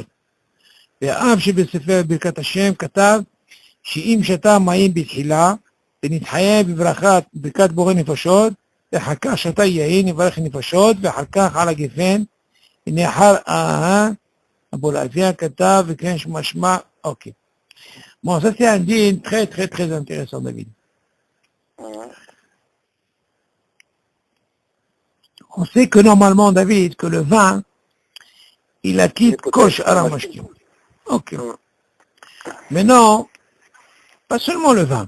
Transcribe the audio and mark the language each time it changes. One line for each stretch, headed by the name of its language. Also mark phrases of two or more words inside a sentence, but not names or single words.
Hebrew: ואף שבספר ברכת השם כתב, שאם שתה מים בתחילה, ונתחייב בברכת בורא נפשות, ואחר כך שתה יין יברך נפשות, ואחר כך על הגפן, ונאחר אבולעזיה כתב, וכן משמע,
French: ok. Bon, ça c'est un dîne très très très intéressant, David. On sait que normalement, David, que le vin, il acquitte
Hebrew: כל המשקים.
French: Ok. Maintenant, pas seulement le vin.